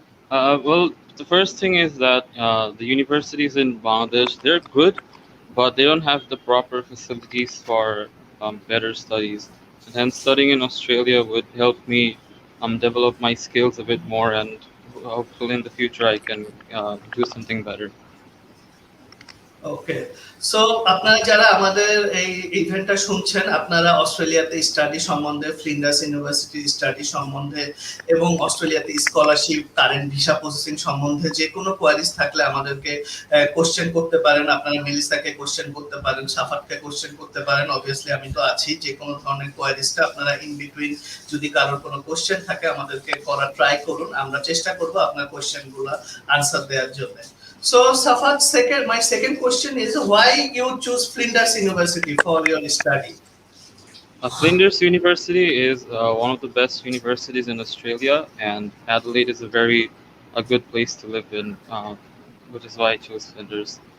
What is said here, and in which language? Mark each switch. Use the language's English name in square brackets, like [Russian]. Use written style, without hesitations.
[English] Well, the first thing is that the universities in Bangladesh, they're good, but they don't have the proper facilities for better studies. And hence, studying in Australia would help me develop my skills a bit more, and hopefully in the future I can do something better. [Bangla] Okay, so আপনারা যারা আমাদের এই ইভেন্টটা শুনছেন, আপনারা অস্ট্রেলিয়াতে study সম্বন্ধে, Flinders university study সম্বন্ধে এবং অস্ট্রেলিয়াতে স্কলারশিপ, কারেন্ট ভিসা প্রসেসিং সম্বন্ধে যে কোনো কোয়ারিজ থাকলে আমাদেরকে কোশ্চেন করতে পারেন। আপনারা মেলিসাকে কোশ্চেন করতে পারেন, সাফাতকে কোশ্চেন করতে পারেন। অবভিয়াসলি আমি তো আছি, যে কোনো ধরনের কোয়ারিজটা আপনারা ইন বিটুইন যদি কারোর কোনো কোশ্চেন থাকে আমাদেরকে করার ট্রাই করুন। আমরা চেষ্টা করব আপনার কোশ্চেনগুলো আনসার দেওয়ার জন্য। [English] So Safat, my second question is why you choose Flinders University for your study? Flinders University is one of the best universities in Australia, and Adelaide is a good place to live in, which is why I chose Flinders.